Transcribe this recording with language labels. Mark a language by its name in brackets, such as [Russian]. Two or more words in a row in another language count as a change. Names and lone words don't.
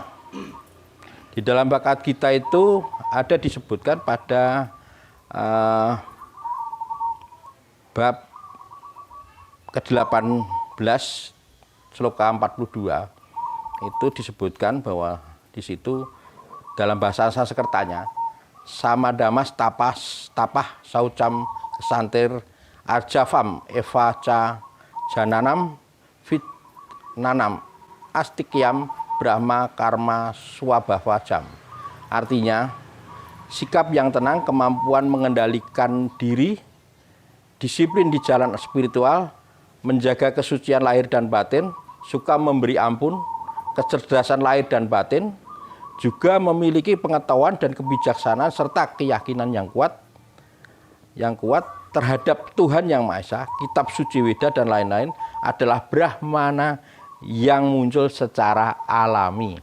[Indonesian] Di dalam Bhagavad Gita itu ada disebutkan pada bab ke-18 sloka 42 itu disebutkan bahwa di situ dalam bahasa Sanskertanya [Sanskrit] Samadamas tapah saucam kesantir arjavam evaca jananam fit nanam astikyam brahma karma swabhavajam. [Indonesian] Artinya sikap yang tenang, kemampuan mengendalikan diri, disiplin di jalan spiritual, menjaga kesucian lahir dan batin, suka memberi ampun, kecerdasan lahir dan batin, juga memiliki pengetahuan dan kebijaksanaan serta keyakinan yang kuat, yang kuat terhadap Tuhan Yang Maha Esa, kitab suci Weda dan lain-lain adalah Brahmana yang muncul secara alami.